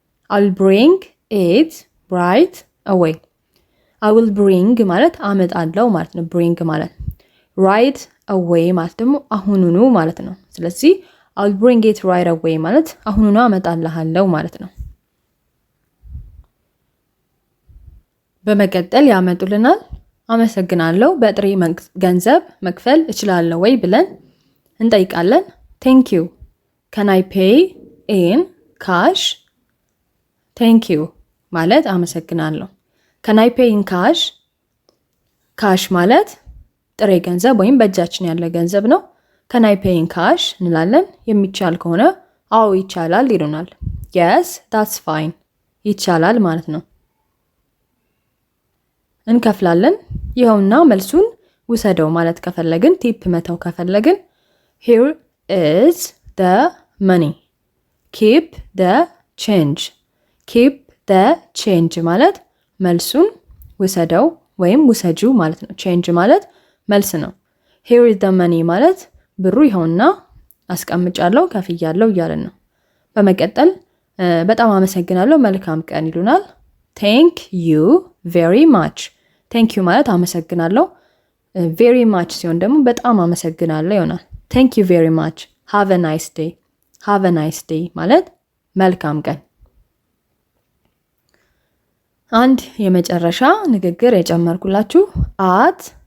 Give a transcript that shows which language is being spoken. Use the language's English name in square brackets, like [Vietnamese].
[English] I'll bring it right away. I will bring [Amharic] ማለት አመጣለሁ ማለት ነው። bring ማለት [English] right away [Amharic] ማለት ደግሞ አሁኑኑ ማለት ነው። ስለዚህ [English] I'll bring it right away [Amharic] ማለት አሁኑኑ አመጣልሃለሁ ማለት ነው። በመቀጠል ያመጡልናል። አመሰግናለሁ በጥሬ ገንዘብ መክፈል እችላለሁ ወይ ብለን እንጠይቃለን። [English] thank you can I pay in cash? thank you [Amharic] ማለት አመሰግናለሁ። [English] can I pay in cash? [Amharic] cash ማለት ጥሬ ገንዘብ ወይም በእጃችን ያለ ገንዘብ ነው። [English] can I pay in cash [Amharic] እንላለን። የሚቻል ከሆነ አዎ ይቻላል ይሉናል። [English] yes that's fine [Amharic] ይቻላል ማለት ነው። እንከፍላለን። ይኸውና መልሱን ውሰደው ማለት ከፈለግን ቲፕ መተው ከፈለግን [English] here is the money. keep the change. keep the change [Amharic] ማለት መልሱን ውሰደው ወይም ውሰጁ ማለት ነው። change ማለት መልስ ነው። [English] here is the money [Amharic] ማለት ብሩ ይኸውና አስቀምጫለሁ ከፍያለሁ እያለን ነው። በመቀጠል በጣም አመሰግናለሁ መልካም ቀን ይሉናል። [English] thank you very much. thank you [Amharic] ማለት አመሰግናለሁ። [English] very much [Amharic] ሲሆን ደግሞ በጣም አመሰግናለሁ ይሆናል። [English] thank you very much. have a nice day. have a nice day [Amharic] ማለት መልካም ቀን። አንድ የመጨረሻ ንግግር የጨመርኩላችሁ at